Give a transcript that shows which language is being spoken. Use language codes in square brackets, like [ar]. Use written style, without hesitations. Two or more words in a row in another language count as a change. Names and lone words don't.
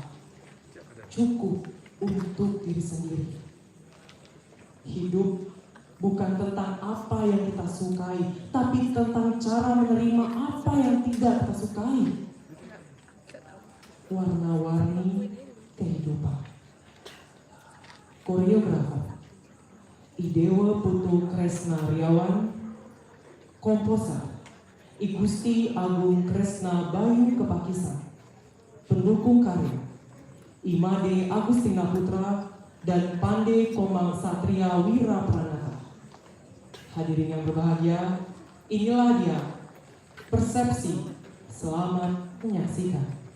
[id] Cukup untuk diri sendiri. Hidup bukan tentang apa yang kita sukai, tapi tentang cara menerima apa yang tidak kita sukai. Warna-warni kehidupan. Koreografer Idewa Putu Kresna Riawan. Komposer I Gusti Agung Kresna Bayu Kepakisan. Pendukung karya Imade Agustina Putra dan Pande Komang Satria Wira Pranata. Hadirin yang berbahagia, inilah dia Persepsi. Selamat menyaksikan.